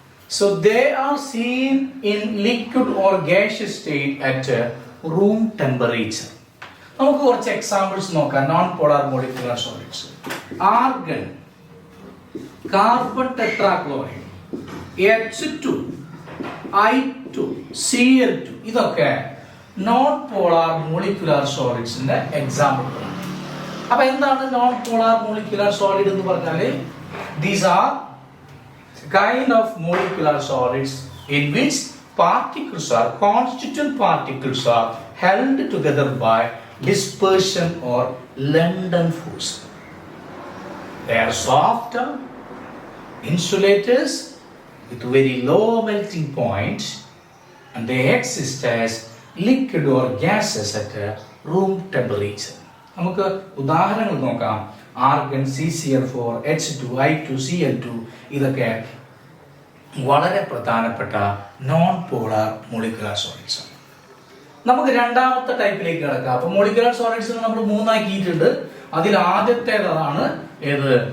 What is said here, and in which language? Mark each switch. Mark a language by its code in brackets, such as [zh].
[en] So they are seen in liquid or gaseous state at room temperature. [ml] നമുക്ക് കുറച്ച് examples നോക്കാം. Non polar molecular solids. Argon, carbon tetrachloride, H2, I2, Cl2 ഇതൊക്കെ non polar molecular സോളിഡ്സിന്റെ എക്സാമ്പിളുകളാണ്. അപ്പൊ എന്താണ് non polar molecular solid എന്ന് പറഞ്ഞാല്? [en] These are kind of molecular solids in which constituent particles are held together by dispersion or London force. They are soft insulators with very low melting point, and they exist as liquid or gases at room temperature. [ml] നമുക്ക് ഉദാഹരണങ്ങൾ നോക്കാം. Argon, CCl4, H2, I2, Cl2 ഇതൊക്കെ വളരെ പ്രധാനപ്പെട്ട non polar molecular solids ആണ്. നമുക്ക് രണ്ടാമത്തെ ടൈപ്പിലേക്ക് കിടക്കാം. അപ്പൊ മോളിക്യുലർ സോളിഡ്സ് നമ്മൾ മൂന്നാക്കിയിട്ടുണ്ട്. അതിൽ ആദ്യത്തേതാണ് ഏത്?